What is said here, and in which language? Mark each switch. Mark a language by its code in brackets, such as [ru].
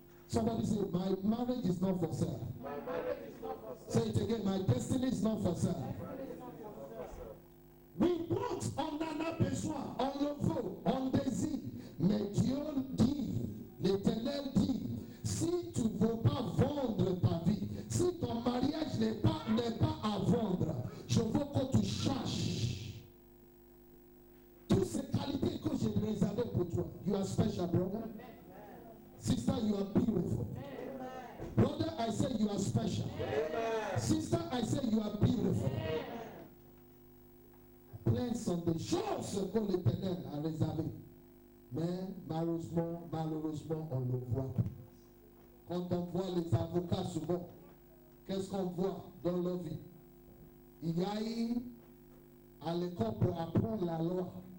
[en] Somebody say, my marriage is not for sale. My marriage is not for sale. Say it again, my destiny is not for sale. [fr] Oui, donc, on en a besoin, on le veut, on désire. Mais Dieu dit, l'Éternel dit, si tu ne veux pas vendre ta vie, si ton mariage n'est pas à vendre, je veux que tu cherches toutes ces qualités que j'ai réservées pour toi. [en] You are special, brother. Sister, you are beautiful. Brother, I say you are special. Sister, I say you are beautiful. [fr] Plein sont des choses que l'Éternel a réservées. Mais malheureusement, on le voit. Quand on voit les avocats souvent, qu'est-ce qu'on voit dans leur vie? Il y a eu à l'école pour apprendre la loi.